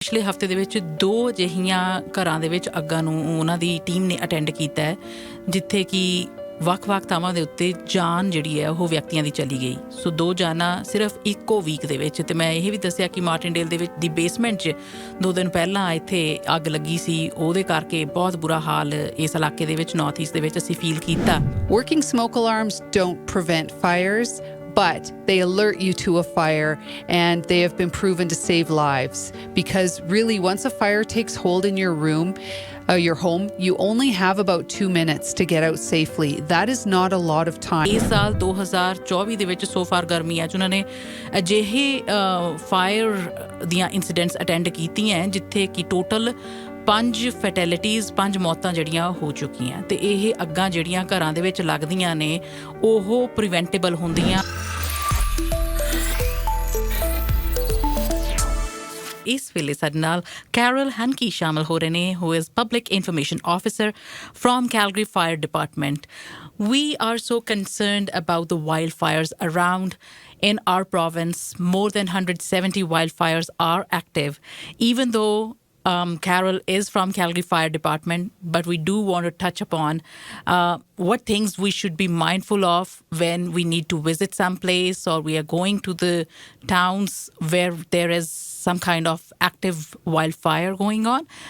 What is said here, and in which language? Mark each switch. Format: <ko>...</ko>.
<pa>ਪਿਛਲੇ ਹਫ਼ਤੇ ਦੇ ਵਿੱਚ 2 ਅਜਿਹੀਆਂ ਘਰਾਂ ਦੇ ਵਿੱਚ ਅੱਗਾਂ ਨੂੰ ਉਹਨਾਂ ਦੀ ਟੀਮ ਨੇ ਅਟੈਂਡ ਕੀਤਾ ਹੈ ਜਿੱਥੇ ਕਿ ਵੱਖ-ਵੱਖ ਥਾਵਾਂ ਦੇ ਉੱਤੇ ਜਾਨ ਜਿਹੜੀ ਹੈ ਉਹ ਵਿਅਕਤੀਆਂ ਦੀ ਚਲੀ ਗਈ। ਸੋ 2 ਜਾਨਾਂ ਸਿਰਫ ਇੱਕੋ ਵੀਕ ਦੇ ਵਿੱਚ। ਅਤੇ ਮੈਂ ਇਹ ਵੀ ਦੱਸਿਆ ਕਿ ਮਾਰਟਿਨਡੇਲ ਦੇ ਵਿੱਚ ਦੀ ਬੇਸਮੈਂਟ 'ਚ 2 ਦਿਨ ਪਹਿਲਾਂ ਇੱਥੇ ਅੱਗ ਲੱਗੀ ਸੀ, ਉਹਦੇ ਕਰਕੇ ਬਹੁਤ ਬੁਰਾ ਹਾਲ ਇਸ ਇਲਾਕੇ ਦੇ ਵਿੱਚ ਨਾਰਥ ਈਸਟ ਦੇ ਵਿੱਚ ਅਸੀਂ ਫੀਲ ਕੀਤਾ।</pa> <en>Working smoke alarms don't prevent fires, but they alert you to a fire, and they have been proven to save lives. Because really, once a fire takes hold in your room, your home, you only have about 2 minutes to get out safely. That is not a lot of time.</en> <pa>ਇਸ ਸਾਲ 2024 ਦੇ ਵਿੱਚ so far ਗਰਮੀਆਂ 'ਚ ਉਹਨਾਂ ਨੇ ਅਜਿਹੇ fire ਦੀਆਂ ਇੰਸੀਡੈਂਟਸ ਅਟੈਂਡ ਕੀਤੀਆਂ ਜਿੱਥੇ ਕਿ ਟੋਟਲ 5 ਫੈਟੈਲਿਟੀਜ਼ 5 ਮੌਤਾਂ ਜਿਹੜੀਆਂ ਹੋ ਚੁੱਕੀਆਂ। ਅਤੇ ਇਹ ਅੱਗਾਂ ਜਿਹੜੀਆਂ ਘਰਾਂ ਦੇ ਵਿੱਚ ਲੱਗਦੀਆਂ ਨੇ ਉਹ ਪ੍ਰੀਵੈਂਟੇਬਲ ਹੁੰਦੀਆਂ। ਇਸ ਵੇਲੇ ਸਾਡੇ ਨਾਲ ਕੈਰਲ ਹੈਨਕੀ ਸ਼ਾਮਲ ਹੋ ਰਹੇ ਨੇ</pa> <en>who is Public Information Officer from Calgary Fire Department. We are so concerned about the wildfires around in our province. More than 170 wildfires are active. Even though Carol is from Calgary Fire Department, but we do want to touch upon what things we should be mindful of when we need to visit some place or we are going to the towns where there is some kind of active wildfire going on.</en>